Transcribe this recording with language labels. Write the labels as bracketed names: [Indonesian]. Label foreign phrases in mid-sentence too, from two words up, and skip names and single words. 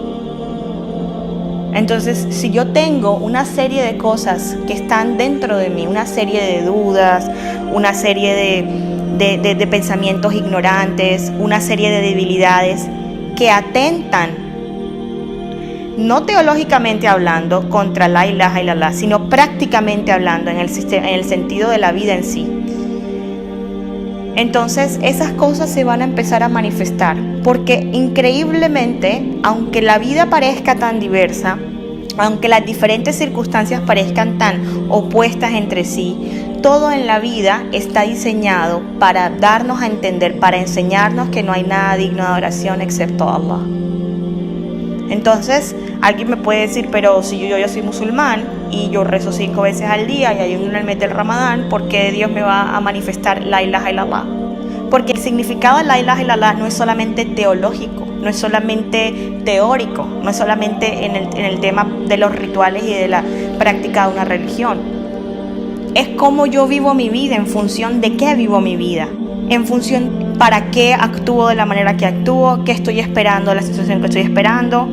[Spanish] Entonces, si yo tengo una serie de cosas que están dentro de mí, una serie de dudas, una serie de pensamientos ignorantes, una serie de debilidades que atentan, no teológicamente hablando, contra [Arabic] لا إله إلا الله, [Spanish] sino prácticamente hablando en el sentido de la vida en sí. entonces esas cosas se van a empezar a manifestar, porque increíblemente, aunque la vida parezca tan diversa, aunque las diferentes circunstancias parezcan tan opuestas entre sí, todo en la vida está diseñado para darnos a entender, para enseñarnos que no hay nada digno de adoración excepto Allah. Entonces, alguien me puede decir, pero si yo soy musulmán y yo rezo 5 veces al día y ayuno en el mes del Ramadán, ¿por qué Dios me va a manifestar [Arabic] لا إله إلا الله? [Spanish] Porque el significado de [Arabic] لا إله إلا الله [Spanish] no es solamente teológico, no es solamente teórico, no es solamente en el tema de los rituales y de la práctica de una religión. Es cómo yo vivo mi vida, en función de qué vivo mi vida, en función para qué actúo de la manera que actúo, qué estoy esperando, la situación que estoy esperando.